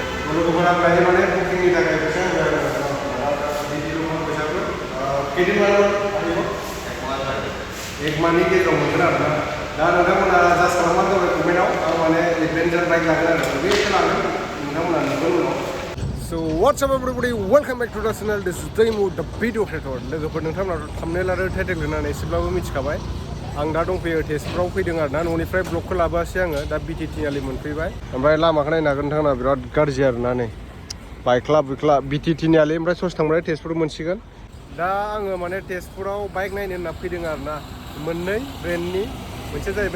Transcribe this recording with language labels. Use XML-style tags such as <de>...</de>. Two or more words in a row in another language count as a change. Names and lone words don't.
<brx>लोगोफोरा दायो माने बुकिंनि थाखाय फैसा एक माननि गेजेराव मोनगोन आरोना दा नोंथांमोना जास्ट खालामबानो जाबाय कमेन्टआव आं माने</brx> <en>adventure bike</en> <brx>लागोन आरो बेखौ लागोन नोंथांमोना नुगोन उनाव</brx> <en>So what's up everybody, welcome back to the channel. This is Daimu, the video creator.</en> <brx>लोगोफोर नोंथांमोना thumbnail आरो टाइटेल होनानै एसेब्लाबो मिथिखाबाय आं दा दंफैयो तेजपुराव फैदों आरोना न'निफ्राय ब्लगखौ लाबोआसै आङो दा बिटिटि आलि मोनफैबाय ओमफ्राय लामाखौ नायनो हागोन नोंथांमोना बिराद गाज्रि आरोना नै बाइख्ला बुइख्ला बिटिटिनि आलि ओमफ्राय ससे थांबाथाय तेजपुर मोनसिगोन दा आङो माने तेजपुराव बाइक नायनो होनना फैदों आरोना मोननै ब्रेन्डनि मोनसेया जाहैबाय</brx>